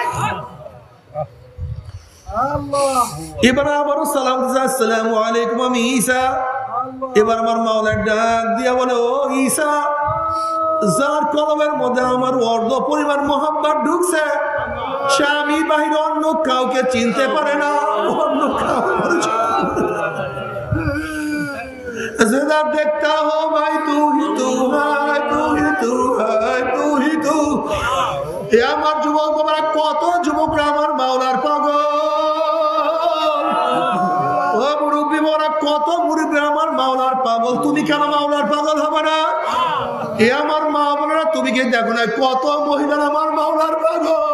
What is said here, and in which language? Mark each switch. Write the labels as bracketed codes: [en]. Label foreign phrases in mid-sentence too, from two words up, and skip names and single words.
[bn] এবার আবারও সালাম দিছে, [ar] السلام عليكم [bn] আমি ঈসা। এবার আমার মাওলা ডাক দিয়া বলে, ও ঈসা, যার কলমের মধ্যে আমার অর্ধ পরিমাণ মহব্বত ঢুকছে সে আমি বাহিরে অন্য কাউকে চিনতে পারে না। [hi] অন্য जिधर देखता हो भाई तू ही तू है, तू ही तू है, तू ही तू। [bn] এ আমার যুবক বাবারা, কত যুবকরা আমার মাওলার পাগল। ও মুরব্বী বাবারা, কত মুরব্বী আমার মাওলার পাগল। তুমি কেন মাওলার পাগল হবে না? এ আমার মা বোনেরা, তুমি কি দেখো না কত মহিলা আমার মাওলার পাগল।